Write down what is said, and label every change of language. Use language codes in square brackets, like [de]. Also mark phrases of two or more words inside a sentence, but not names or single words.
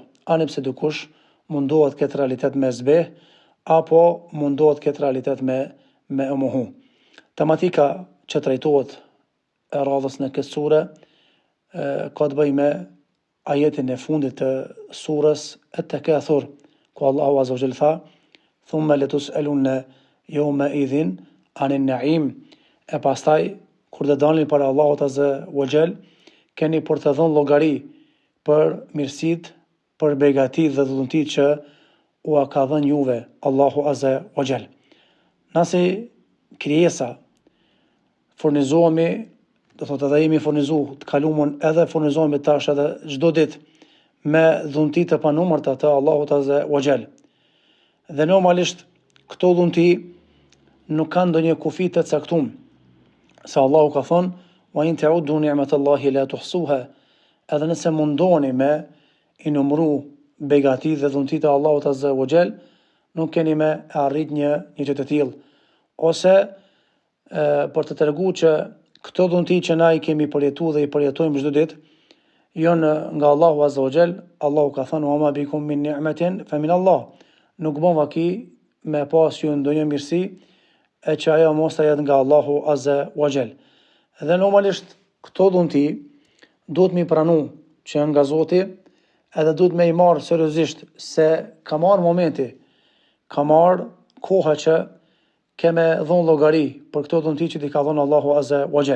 [sq] Ani pse dikush mundohet këtë realitet me zbeh apo mundohet këtë realitet me e mohu. Tematika që trajtohet e radhës në këtë sure ka të bëjë me ajetin e fundit të surës At-Takathur, ku Allahu [ar] عز وجل [sq] tha: [ar] "ثم لتسألن يومئذ عن النعيم." [sq] E pastaj kur të dalin para Allahut [ar] عز وجل, [sq] keni për të dhënë llogari për mirësitë, për begatitë dhe dhuntit që u ka dhënë juve Allahu [ar] عز وجل. [sq] Nasi krijesa furnizohemi, do thotë edhe jemi furnizuar të kaluamën edhe furnizohemi tash edhe çdo ditë me dhunti të panumërta të Allahut [ar] عز وجل. [sq] Dhe normalisht këto dhunti nuk kanë ndonjë kufi të caktuar. Se Allahu ka thonë: [ar] "وإن تعدوا نعمة الله لا تحصوها." [sq] Edhe nëse mundoni me i numëru begatitë dhe dhuntit e Allahut [ar] عز وجل, [sq] nuk keni me arrit një gjë të tillë. Ose për të treguar që këto dhunti që na i kemi përjetuar dhe i përjetojmë çdo ditë janë nga Allahu [ar] عز وجل. [sq] Allahu ka thënë: [ar] "وما بكم من نعمة فمن الله." [sq] Nuk bën vaki me pas ju ndonjë mirësi e që ajo mos ta jetë nga Allahu [ar] عز وجل. [sq] Dhe normalisht këto dhunti duhet mi pranu që janë nga Zoti, edhe duhet me i marë seriozisht se ka marë momenti, ka marë koha që keme dhonë llogari për këto dhunti që ti ka dhonë Allahu [ar] عز وجل.